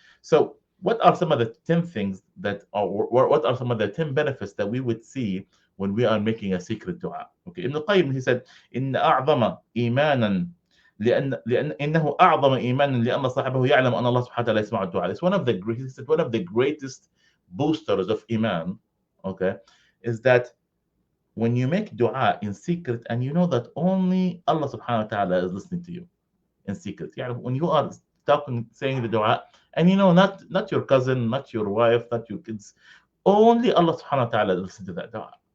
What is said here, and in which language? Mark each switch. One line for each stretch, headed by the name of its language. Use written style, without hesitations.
English: So what are some of the 10 things what are some of the 10 benefits that we would see when we are making a secret dua? Okay, Ibn al-Qayyim, he said,
Arabic: إن أعظم إيمانا لأن إنه أعظم إيمانا لأن صاحبه يعلم أن الله سبحانه وتعالى يسمع الدعاء.
English: It's one of the greatest boosters of iman, okay, is that when you make dua in secret and you know that only Allah subhanahu wa ta'ala is listening to you in secret. When you are saying the dua, and not your cousin, not your wife, not your kids, only Allah subhanahu wa ta'ala listens to that dua.